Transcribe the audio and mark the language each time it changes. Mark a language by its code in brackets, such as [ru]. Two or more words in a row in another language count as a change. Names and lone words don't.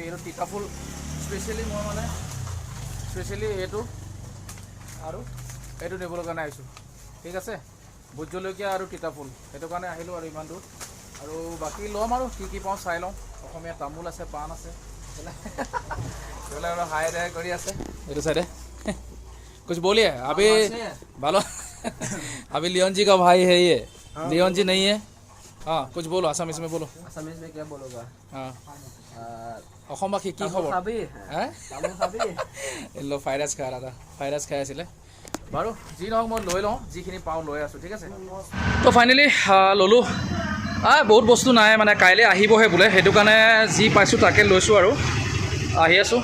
[as] এইটো টিকা ফুল স্পেচিয়েলি, মই মানে স্পেচিয়েলি এইটো আৰু এইটো নিবলৈ কাৰণে আহিছোঁ, ঠিক আছে? ভোট জলকীয়া আৰু তিতা ফুল, সেইটো কাৰণে আহিলোঁ আৰু ইমান দূৰ। আৰু বাকী ল'ম আৰু কি পাওঁ চাই লওঁ। অসমীয়া তামোল আছে, পাণ আছে, এইবিলাক আৰু হাই ৰে কৰি আছে এইটো চাইডে। [hi] कुछ बोलिए अभी भालो अभी लियोन जी का भाई है ये, लियोन जी नहीं है। हाँ कुछ बोलो, आसामीज में बोलो। आसामीज में क्या बोलोगा? [as] हाँ অসমবাসী কি খবৰ? লো [en] fried rice [as] খাই দাদা, [en] fried rice [as] খাই আছিলে। বাৰু যি নহওক, মই লৈ লওঁ, যিখিনি পাওঁ লৈ আছোঁ, ঠিক আছে? তো ফাইনেলি ল'লোঁ। বহুত বস্তু নাই, মানে কাইলৈ আহিবহে বোলে, সেইটো কাৰণে যি পাইছোঁ তাকে লৈছোঁ আৰু আহি আছোঁ।